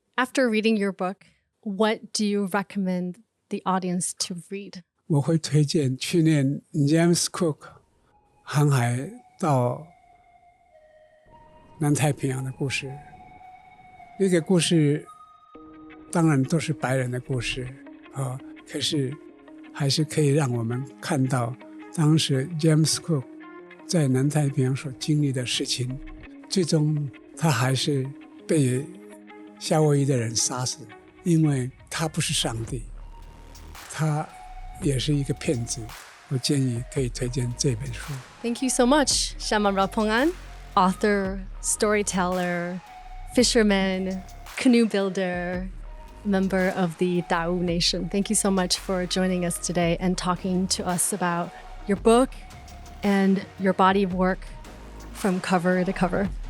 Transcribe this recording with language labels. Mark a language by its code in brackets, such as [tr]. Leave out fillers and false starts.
[en] After reading your book, what do you recommend the audience to read? [zh] 我会推荐去年 James Cook 航海到南太平洋的故事。那个故事当然都是白人的故事可是还是可以让我们看到当时 James Cook 在南太平洋所经历的事情，最终他还是被夏威夷的人杀死，因为他不是上帝，他也是一个骗子。我建议可以推荐这本书。 [en] Thank you so much, Syaman Rapongan, author, storyteller, fisherman, canoe builder, member of the Tao Nation. Thank you so much for joining us today and talking to us about your book and your body of work from cover to cover.